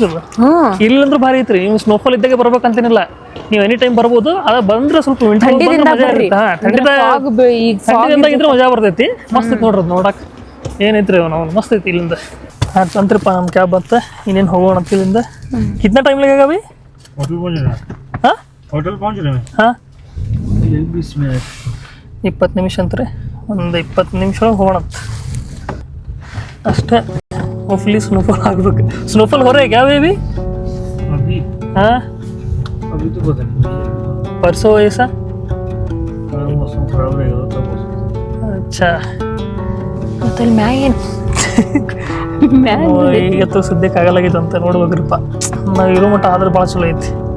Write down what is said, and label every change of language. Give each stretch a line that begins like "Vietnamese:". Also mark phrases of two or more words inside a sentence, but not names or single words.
Kannada: ಅದು ಇಲ್ಲಂದ್ರೂ ಭಾರಿ ಐತ್ರಿ. ನೀವು ಸ್ನೋಫಾಲ್ ಇದ್ದಾಗೆ ಬರ್ಬೇಕಂತೇನಿಲ್ಲ. ನೀವು
English: any time
Kannada: ಬರ್ಬೋದು. ಅದು ಬಂದ್ರೆ ಸ್ವಲ್ಪ ಥಂಡಿದಿಂದ ಇದ್ರೆ ಮಜಾ ಬರ್ತೈತಿ. ಮಸ್ತ್ ಐತಿ ನೋಡ್ರಿ. ನೋಡಕ್ ಏನೈತ್ರಿ ನಾವು ಮಸ್ತ್ ಐತಿ. ಇಲ್ಲಿಂದ ಅಂತ್ರಿಪ್ಪ ನಮ್ಮ ಕ್ಯಾಬ್ ಅಂತ. ಇನ್ನೇನು ಹೋಗೋಣ ಅಂತ ಇಲ್ಲಿಂದ.
Hindi: कितना टाइम लगेगा अभी? हाँ होटल पहुंच रहे हैं. हाँ 20 मिनट.
Kannada: 20 ನಿಮಿಷ ಅಂತಾರೆ. ಒಂದು 20 ನಿಮಿಷ ಹೋಗೋಣ ಅಷ್ಟೇ.
English: hopefully snowfall
Hindi: ಆಗಬೇಕು. ಸ್ನೋಫಾಲ್ हो रहा है क्या अभी? हाँ अभी तो पता नहीं. परसों ऐसा. मौसम खराब रहेगा तब. अच्छा
Kannada: ಮತ್ತೆ ಮ್ಯಾಗೇನು ಇವತ್ತು ಸದ್ಯಕ್ಕೆ ಆಗಲಾಗಿತ್ತು ಅಂತ ನೋಡ್ಬೇಕ್ರಿಪ್ಪ. ನಾವು ಇರೋ ಮಟ್ಟ ಆದ್ರೆ ಭಾಳ ಚಲೋ ಐತಿ.